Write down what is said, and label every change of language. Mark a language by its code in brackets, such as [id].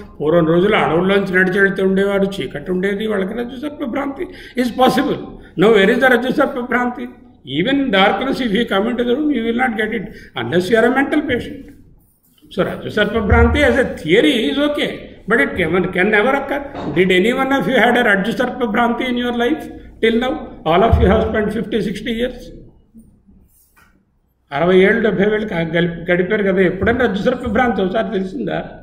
[te] పూర్వం రోజులు అడవుల్లోంచి నడిచి వెళ్తూ ఉండేవారు, చీకటి ఉండేది, వాళ్ళకి రజ్జు సర్పభ్రాంతి [en] Is possible. No where is the rajju sarpabhranti? Even darkness, if you come into the room, you will not get it unless you are a mental patient. So Rajju Sarpa Bhranti as a theory is okay, but it can never occur. Did any one of you had a Rajju Sarpa Bhranti in your life till now? All of you have spent 50-60 years. [te] 60 ఏళ్ళు 70 ఏళ్ళు గడిపారు కదా. ఎప్పుడైనా రజ్జు సర్ప భ్రాంతి ఒకసారి తెలిసిందా?